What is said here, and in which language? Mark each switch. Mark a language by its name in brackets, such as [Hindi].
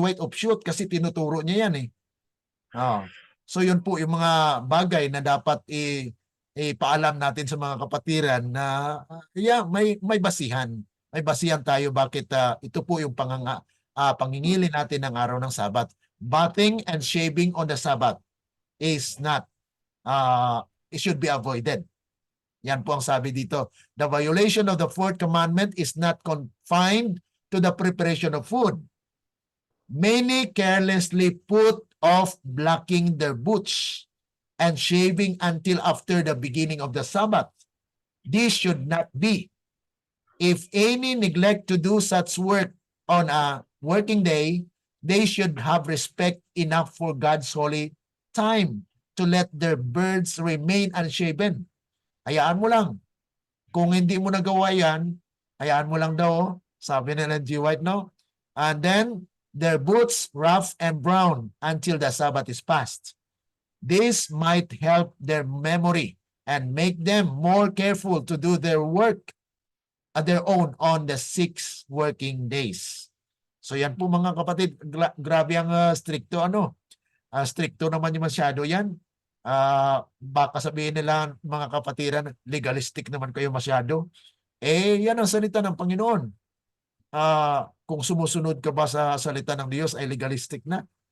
[Filipino] White offshoot kasi tinuturo niya yan eh. So yun po yung mga bagay na dapat ipaalam natin sa mga kapatiran na may basihan. May basihan tayo bakit ito po yung pangingili natin ng araw ng Sabat. [English] Bathing and shaving on the Sabbath is not, it should be avoided. [Filipino] Yan po ang sabi dito. [English] The violation of the fourth commandment is not confined to the preparation of food. Many carelessly put off blacking their boots and shaving until after the beginning of the Sabbath. This should not be. If any neglect to do such work on a working day, they should have respect enough for God's holy time to let their beards remain unshaven. [Filipino] Hayaan mo lang. Kung hindi mo nagawa yan, hayaan mo lang daw, sabi nila G. White, no? [English] And then, their boots rough and brown until the Sabbath is past. This might help their memory and make them more careful to do their work at their own on the 6 working days. [Filipino] So yan po mga kapatid, grabe ang stricto stricto naman yung masyado yan. Baka sabihin nila mga kapatiran, legalistic naman kayo masyado. Yan ang salita ng Panginoon. Kung sumusunod ka ba sa salita ng Diyos ay legalistic na.